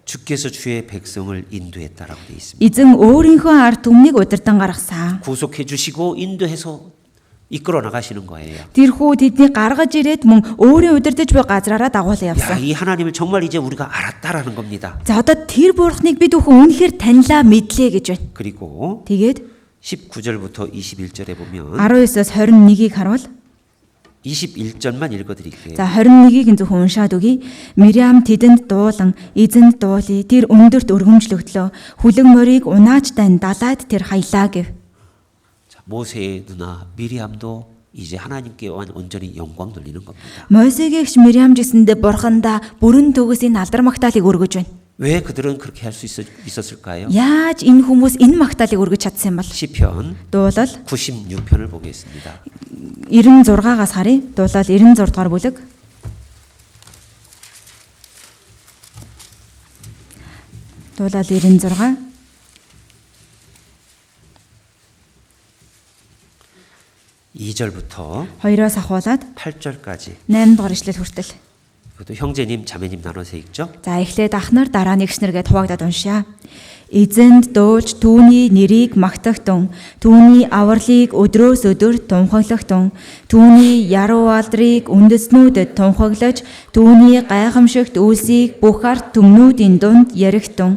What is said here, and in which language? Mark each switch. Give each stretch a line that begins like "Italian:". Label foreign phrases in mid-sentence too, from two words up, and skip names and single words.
Korean: 주께서 주의 백성을 인도했다라고 되어 있습니다.
Mongolian: Эзэн өөрийнхөө ард түмнийг удирдан гаргасан.
Korean: 구속해 주시고 인도해서 이끌어 나가시는 거예요.
Mongolian: Тэрхүү тэднийг гаргаж ирээд мөн өөрийн удирдах буй газраараа дагуулсан 야, явсан.
Korean: 이 하나님을 정말 이제 우리가 알았다라는 겁니다.
Mongolian: За одоо тэр бурхныг бид өхөн үнэхээр танилаа мэдлээ гэж байна.
Korean: 그리고
Mongolian: Тэгээд
Korean: 19절부터 21절에 보면
Mongolian: 19-оос 21-ийг харуул.
Korean: 21절만 읽어드릴게요.
Mongolian: За 21-ийг нь зөвхөн уншаад өгье. Мириам тэдэнд дуулан эзэнд дуулъя. Тэр өндөрт өргөмжлөгдлөө. Хүлэг морийг унаачтай далайд тэр хаялаа гэв.
Korean: 자, 모세의 누나 미리암도 이제 하나님께 온전히 영광 돌리는 겁니다.
Mongolian: Мойсегийн эгч Мириам жисэндээ бурхандаа бүрэн төгөөс энэ алдар магтаалыг өргөж байна.
Korean: 왜 그들은 그렇게 할 수 있었을까요?
Mongolian: Яаж энэ хүмүүс энэ магтаалыг өргөж чадсан юм бол?
Korean: 시편
Mongolian: Дуулал
Korean: 96편을 보겠습니다.
Mongolian: 96-аас харъя. Дуулал 96 дугаар бүлэг. Дуулал 96
Korean: 2절부터
Mongolian: 2-оос ахуулаад
Korean: 8절까지
Mongolian: 8 дугаар ишлэл хүртэл.
Korean: 그것도 형제님 자매님 나눠서 읽죠.
Mongolian: За эхлээд ахнар дараа нэгснэр гэдээ хуваагдаад уншаа. Эзэнд дуулж түүний нэрийг магтахтун, түүний авралыг өдрөөс өдөр тунхаглахтун, түүний яруу алдрыг үндэснүүдэд тунхаглаж, түүний гайхамшигт үйлсийг бүх ард түмнүүдийн дунд ярихтун.